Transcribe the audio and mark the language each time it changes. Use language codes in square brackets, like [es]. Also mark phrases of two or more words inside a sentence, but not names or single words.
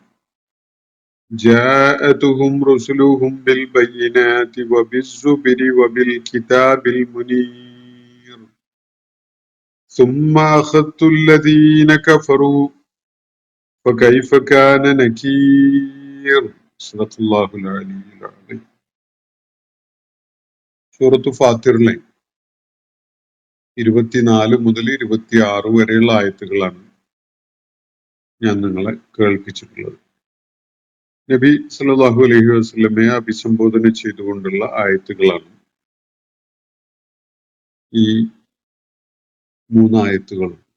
[ar] جاءتهم رسلهم بالبينات وبالزبر وبالكتاب المنير ثم أخذت الذين كفروا فكيف كان نكير. صدق الله العلي العظيم. [ml] സൂറത്ത് ഫാത്തിറിലെ 24 മുതൽ 26 വരെയുള്ള ആയത്തുകളാണ് ഞാൻ നിങ്ങളെ കേൾപ്പിച്ചിട്ടുള്ളത്. നബി [ar] صلى الله عليه وسلم [ml] അഭിസംബോധന ചെയ്തുകൊണ്ടുള്ള ആയത്തുകളാണ് ഈ 3 ആയത്തുകളും.